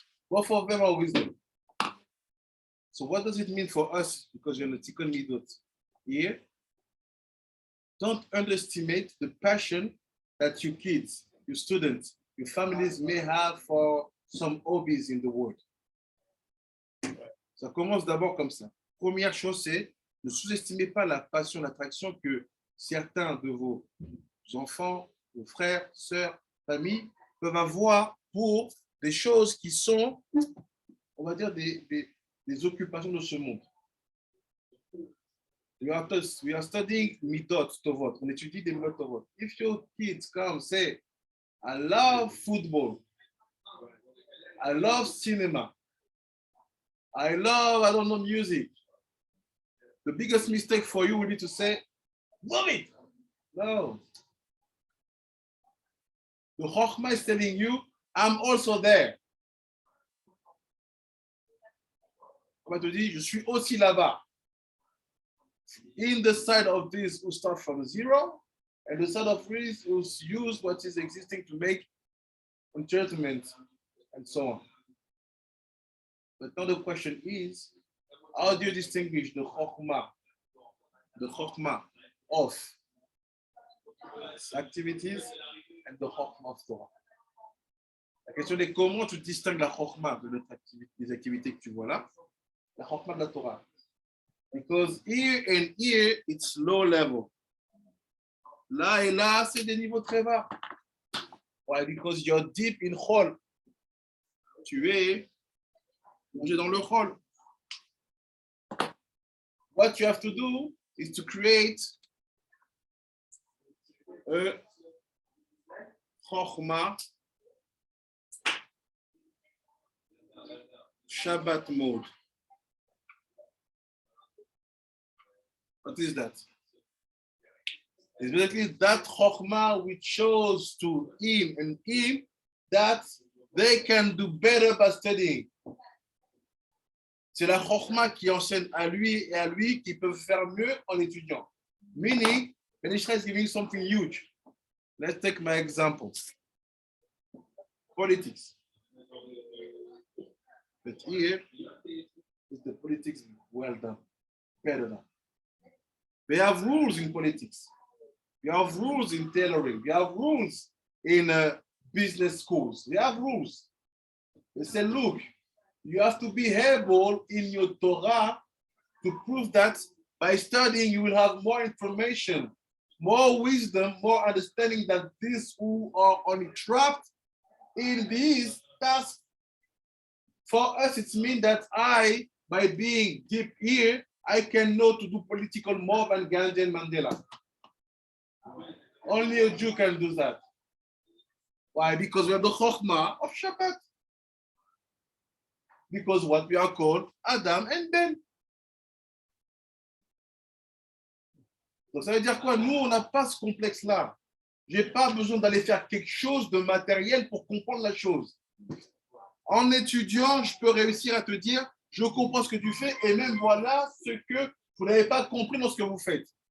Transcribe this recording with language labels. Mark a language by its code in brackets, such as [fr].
[en] Both of them are wisdom. So what does it mean for us? Because you're in the Tikun Hamidot here. Don't underestimate the passion that your kids, your students, your families may have for some hobbies in the world. [fr] Ça commence d'abord comme ça. Première chose, c'est ne sous-estimez pas la passion, l'attraction que certains de vos enfants, vos frères, sœurs, familles peuvent avoir pour des choses qui sont, on va dire, des occupations de ce monde. [en] We are studying Midot Tovot. [fr] On étudie des Midot Tovot. [en] If your kids come say, I love football, I love cinema, I don't know, music. The biggest mistake for you will be to say, love it. No. The Chokhmah is telling you, I'm also there. [fr] On va te dire, je suis aussi là-bas. [en] In the side of this who start from zero, and the side of this who use what is existing to make enchantment and so on. But now the question is, how do you distinguish the Chokhmah of activities and the Chokhmah of Torah? [fr] La question est comment tu distingues la Chokhmah de notre activité, des activités que tu vois là, la Chokhmah de la Torah. [en] Because here and here, it's low level. [fr] Là et là, c'est des niveaux très bas. [en] Why? Because you're deep in Chol. [fr] Tu es plongé dans le Chol. [en] What you have to do is to create a Chokhmah Shabbat mode. What is that? It's basically that Chokhmah which shows to him and him that they can do better by studying. [fr] C'est la Chokhmah qui enseigne à lui et à lui qui peuvent faire mieux en étudiant. [en] Meaning, Ben Ish Chai is giving something huge. Let's take my example. Politics. But here is the politics well done, better done. We have rules in politics. We have rules in tailoring. We have rules in business schools. We have rules. They say, look, you have to be able in your Torah to prove that by studying, you will have more information, more wisdom, more understanding that these who are only trapped in these tasks. For us, it means that I, by being deep here, I can know to do political more than Gandhi and Mandela. Only a Jew can do that. Why? Because we have the Chokhmah of Shabbat. Because what we are called Adam and Ben. [fr] Donc ça veut dire quoi? Nous, on n'a pas ce complexe-là. Je n'ai pas besoin d'aller faire quelque chose de matériel pour comprendre la chose. En étudiant, je peux réussir à te dire, je comprends ce que tu fais et même voilà ce que vous n'avez pas compris dans ce que vous faites.